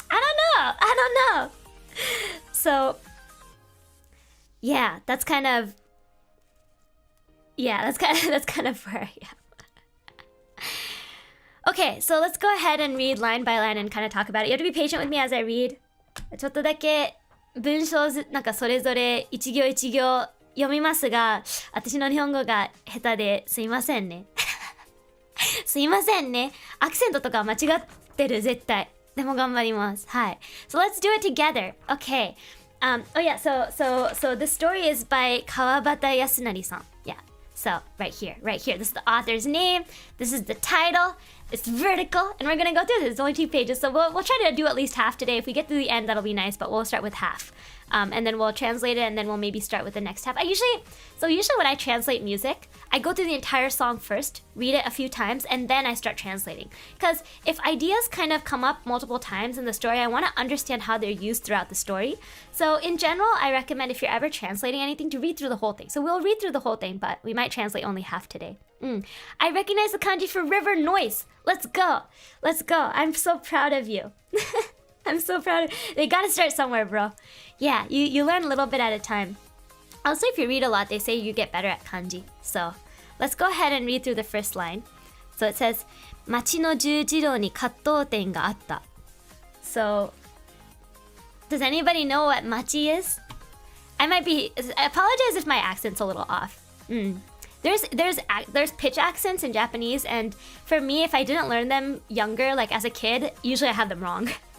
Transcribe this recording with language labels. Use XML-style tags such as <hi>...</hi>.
<en>I don't know. So yeah, that's kind of where I am. Okay, so let's go ahead and read line by line and kind of talk about it. You have to be patient with me as I read.</en> <ja>ちょっとだけ文章なんかそれぞれ一行一行読みますが、私の日本語が下手ですいませんね。すいませんね。アクセントとか間違ってる絶対。でも頑張ります。はい。</ja> <en>So let's do it together. Okay. Oh yeah, so the story is by Kawabata Yasunari-san. Yeah. So right here. This is the author's name. This is the title. It's vertical, and we're gonna go through this. It's only 2 pages, so we'll try to do at least half today. If we get to the end, that'll be nice, but we'll start with half. And then we'll translate it, and then we'll maybe start with the next half. Usually when I translate music, I go through the entire song first, read it a few times, and then I start translating. Because if ideas kind of come up multiple times in the story, I want to understand how they're used throughout the story. So in general, I recommend if you're ever translating anything to read through the whole thing. So we'll read through the whole thing, but we might translate only half today. I recognize the kanji for river noise. Let's go. I'm so proud of you. I'm so proud. They gotta start somewhere, bro. Yeah, you learn a little bit at a time. Also, if you read a lot, they say you get better at kanji. So let's go ahead and read through the first line. So it says,</en> <ja>町の十字路に葛藤点があった.</ja> <en>So, does anybody know what machi is? I apologize if my accent's a little off. There's pitch accents in Japanese, and for me, if I didn't learn them younger, like as a kid, usually I have them wrong.</en>